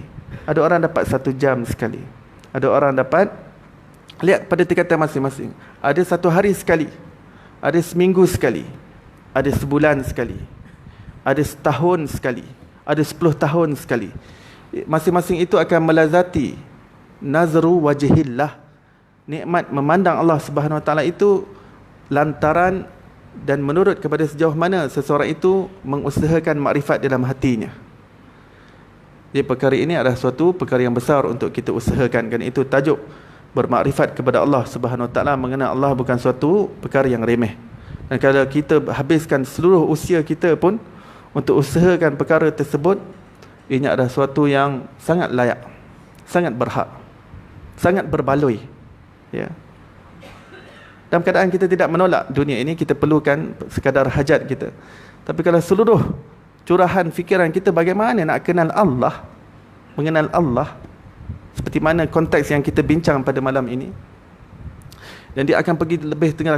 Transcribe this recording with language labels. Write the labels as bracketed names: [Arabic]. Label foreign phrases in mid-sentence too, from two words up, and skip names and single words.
[Malay] Ada orang dapat 1 jam sekali. Ada orang dapat lihat pada tingkatan masing-masing. Ada 1 hari sekali, ada seminggu sekali, ada sebulan sekali, ada setahun sekali, ada 10 tahun sekali. Masing-masing itu akan melazati [Arabic] نظر وجه الله, [Malay] nikmat memandang [Arabic] الله سبحانه وتعالى [Malay] itu lantaran dan menurut kepada sejauh mana seseorang itu mengusahakan makrifat dalam hatinya. Jadi perkara ini adalah suatu perkara yang besar untuk kita usahakan. Kan itu tajuk bermakrifat kepada [Arabic] الله سبحانه وتعالى. [Malay] Mengenal Allah bukan suatu perkara yang remeh. Dan kalau kita habiskan seluruh usia kita pun untuk usahakan perkara tersebut, ini adalah suatu yang sangat layak, sangat berhak, sangat berbaloi. Ya. Dalam keadaan kita tidak menolak dunia ini, kita perlukan sekadar hajat kita. Tapi kalau seluruh curahan fikiran kita bagaimana nak kenal Allah, mengenal Allah, seperti mana konteks yang kita bincang pada malam ini, dan dia akan pergi lebih tengah.